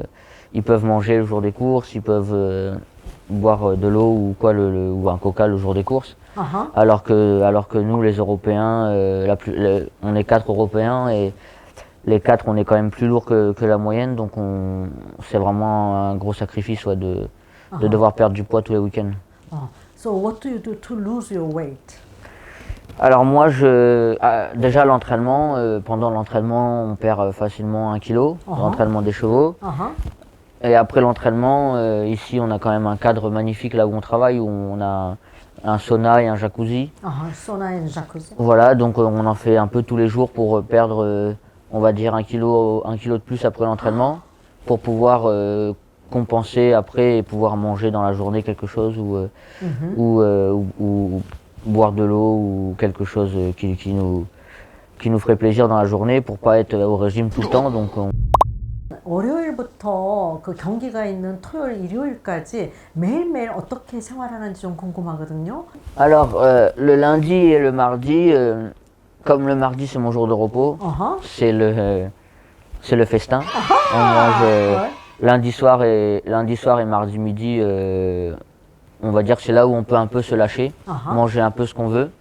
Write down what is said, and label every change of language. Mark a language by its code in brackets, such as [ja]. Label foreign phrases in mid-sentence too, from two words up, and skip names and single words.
[fr] Ils peuvent manger le jour des courses, ils peuvent boire de l'eau ou quoi, ou un coca le jour des courses. Alors que nous, les Européens, on est 4 Européens et les 4, on est quand même plus lourd que la moyenne. Donc c'est vraiment un gros sacrifice de devoir perdre du poids tous les week-ends. [en] So what do you do to lose your weight? [fr] Alors moi, déjà l'entraînement, pendant l'entraînement, on perd facilement 1 kg, l'entraînement des chevaux. Et après l'entraînement, ici on a quand même un cadre magnifique là où on travaille, où on a un sauna et un jacuzzi. Sauna et un jacuzzi. Voilà, donc on en fait un peu tous les jours pour perdre, on va dire 1 kg de plus après l'entraînement, pour pouvoir compenser après et pouvoir manger dans la journée quelque chose ou boire de l'eau ou quelque chose qui nous ferait plaisir dans la journée pour pas être au régime tout le temps. Donc [ko] 월요일부터 그 경기가 있는 토요일, 일요일까지 매일매일 어떻게 생활하는지 좀 궁금하거든요. [fr] Alors, le lundi et le mardi, comme le mardi c'est mon jour de repos, c'est le festin. On mange lundi soir et mardi midi, on va dire que c'est là où on peut un peu se lâcher, manger un peu ce qu'on veut.